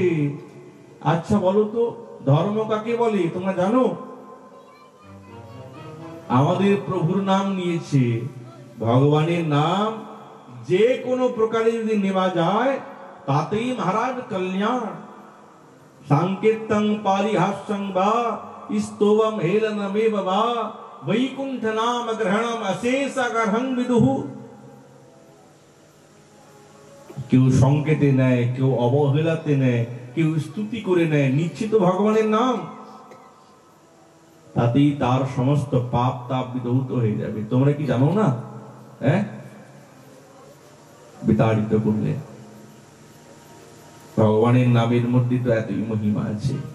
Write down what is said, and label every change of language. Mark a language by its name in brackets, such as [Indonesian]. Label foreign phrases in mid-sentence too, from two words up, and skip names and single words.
[Bangla] আচ্ছা বলো তো ধর্ম কাকে বলে তোমরা জানো? আমাদের প্রভুর নাম নিয়েছে। ভগবানের নাম যে কোনো প্রকারে যদি নেওয়া যায় তাতেই মহারাজ কল্যাণ। [Sanskrit] सांकेतं पारिहास्यं वा स्तोवं हेलनमेव वा वैकुंठ नाम ग्रहणम अशेषागर्हं विदुः। [Bangla] কেউ সংকেতে নেয়, কেউ অবহেলাতে নেয়, কেউ স্তুতি করে নেয়, নিশ্চিত ভগবানের নাম, তাতেই তার সমস্ত পাপ তাপ বিধৌত হয়ে যাবে। তোমরা কি জানো না? বিতাড়িত করলে ভগবানের নামের মধ্যে তো এতই মহিমা আছে।